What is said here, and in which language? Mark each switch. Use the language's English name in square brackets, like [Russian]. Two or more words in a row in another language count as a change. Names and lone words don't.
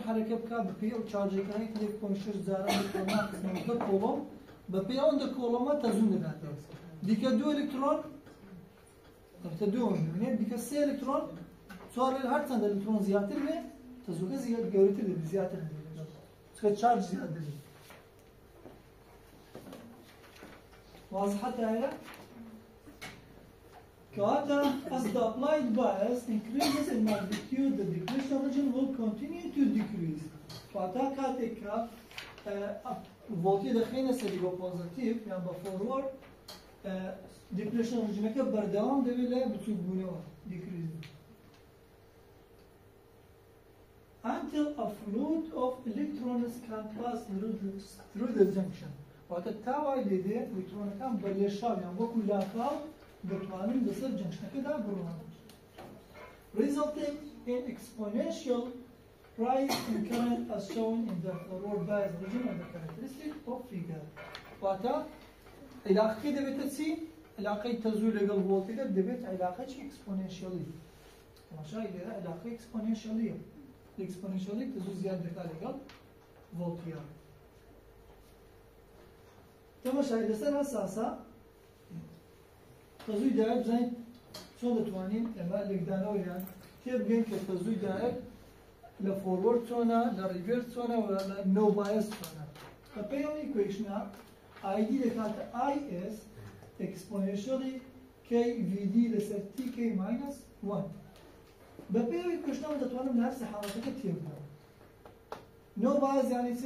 [Central Kurdish] حرەکە بکە بە پێی ئەو چارجەکانی کە 1.6 جارە ئەلکترۆنە کۆڵۆم بە پێی ئەوەندە کۆڵۆمە تەزوو دەدات دیکە دوو ئەلکترۆن ئەلبەتە دووەم ببینێت دیکە سێ ئەلکترۆن چوار هەرچەند ئەلکترۆن زیاتر بێ تەزووکە زیاد گەورەتر دەبێت زیاتر دەبێت چکە چارج زیاد دەبێت واضحە دایرە؟ کەواتە [English] as the applied bias increases in magnitude the depletion region will continue to decrease [Central Kurdish] کەواتە کاتێک کە ڤۆڵتی دەخینە سەری بە پۆزیتیڤ یان بە فۆروەرد دیپرێشن ڕژنەکە بەردەوام دەبێت لە بچووکبوونەوە دیکریز [English] until a fluid of electrons can pass through the junction [Central Kurdish] واتە تاوای لێدێ ئەلکترۆنەکان بە لێشاو یان وەکو لاکاو دەتوانن لەسەر جەنگشتەکەدا بڕۆن [English] resulting in exponential rise in current as shown in the forward bias region and the characteristic of figure [Central Kurdish] واتە علاقەی دەبێتە چی؟ علاقەی تەزوو لەگەڵ ڤۆڵتێجە دەبێت علاقەی ئەکسپۆنێنشیەلی تەماشای لێرە علاقەی ئەکسپۆنێنشیەلیە ئەکسپۆنێنشیەلی تەزوو زیاد دەکات لەگەڵ ڤۆڵتیە تەماشای لەسەر ئەساسە تەزووی دایرەک بزانین چۆن دەتوانین ئێمە لێکدانەوەیان تێبگەین کە تەزووی دایرەک لە فۆروەرد چۆنە لە ریڤێرس چۆنە و لە [English] no bias [Central Kurdish] چۆنە بە پێی ئەم ئیکوێشنە ID دەکاتە IS exponentially KVD لەسەر TK minus 1 بە پێی ئەو ئیکوێشنەوە دەتوانم لە هەر سێ حاڵەتەکە تێبگەم [English] no bias [Central Kurdish] یانی چی؟